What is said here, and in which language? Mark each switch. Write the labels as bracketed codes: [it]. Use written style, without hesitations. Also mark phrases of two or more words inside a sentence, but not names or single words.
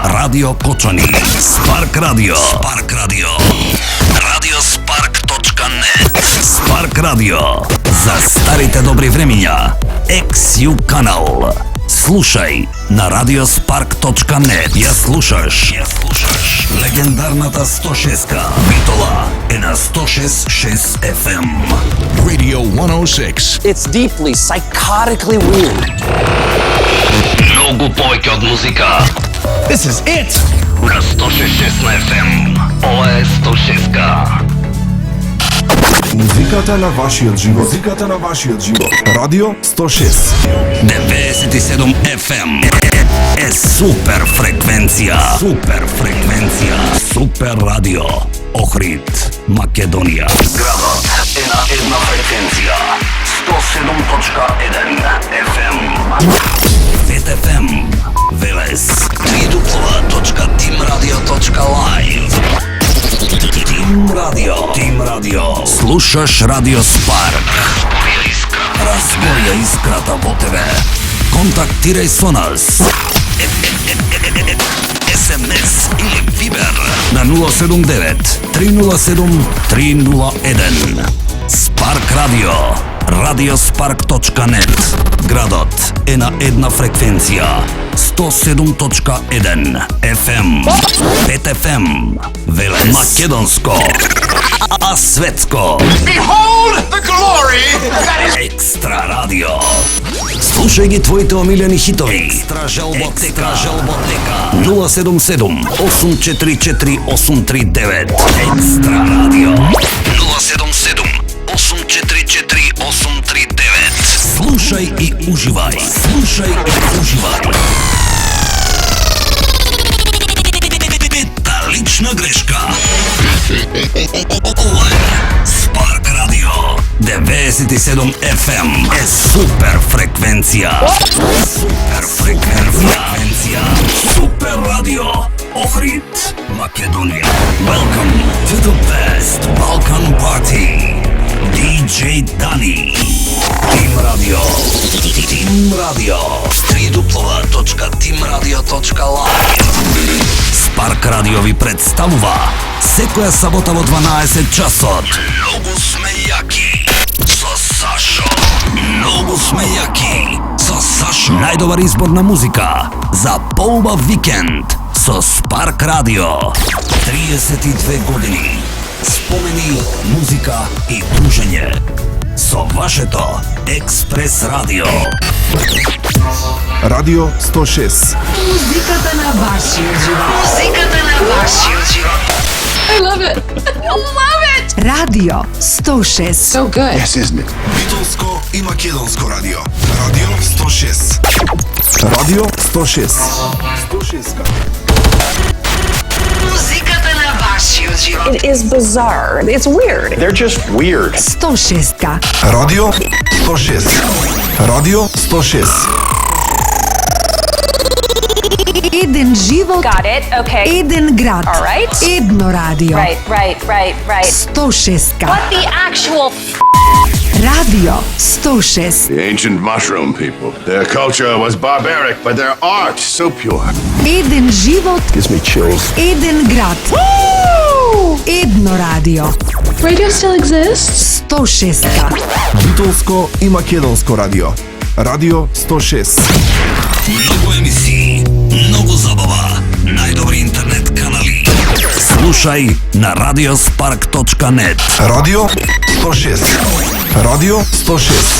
[mk] Радио Кочани. Спарк Радио. Радио Спарк.нет. Спарк Радио. За старите добри времиња. XU канал. Слушај на radiospark.net. Ја слушаш легендарната 106-ка. Битола е на 106.6 FM. Radio 106. [en] It's deeply, psychotically weird. [mk] Многу повеќе од музика. [en] This is it. [mk] На 106.6 на FM. Ова е 106-ка. Музиката на вашиот живот. Радио 106. 97 FM е супер фреквенција. Супер радио. Охрид, Македонија. Градот е на една фреквенција. 107.1 FM. Вет FM. Велес. www.teamradio.live. Тим Радио. Слушаш Радио Спарк. Разбоја искрата во тебе. Контактирај со нас. СМС или Вибер на 079-307-301. Спарк Радио. Radiospark.net. Градот е на една фреквенција. 107.1 FM. 5 FM. Велес. Македонско. А светско. [en] Behold the glory that is [mk] Екстра радио. Слушај ги твоите омилени хитови. Екстра желботека. 077-844-839. Екстра радио. 077-844-839. Слушај и уживај. Та лична грешка. Ова е Спарк Радио. 97 FM е супер фреквенција. Супер радио. Охрид, Македонија. [en] Welcome to the best Balkan party. DJ Dani. Team Radio. www.teamradio.live. [mk] Спарк Радио ви представува секоја сабота во 12 часот. Многу сме јаки со Сашо. Најдобар избор на музика за поубав викенд со Спарк Радио. 32 години. Спомени, музика и дружење. Со вашето Експрес Радио. Радио 106. Музиката на вашиот живот. [en] I love it. Радио 106. So good. Yes, isn't it? [mk] Битолско и македонско радио. Радио 106. Радио 106. 106. Музиката на вашиот живот. [en] It is bizarre. It's weird. They're just weird. [mk] 106. Радио 106. Радио 106. Еден живот. [en] Got it. Okay. [mk] Еден град. [en] All right. [mk] Едно радио. [en] Right. [mk] 106. [en] What the actual [mk] Радио 106. [en] The ancient mushroom people. Their culture was barbaric, but their art so pure. [mk] Еден живот. [en] Gives me chills. [mk] Еден град. Едно радио. [en] Radio still exists? [mk] 106. Битолско и македонско радио. Радио 106. Многу емисии, многу забава, најдобри интернет канали. Слушај на radiospark.net. Радио 106. Радио 106.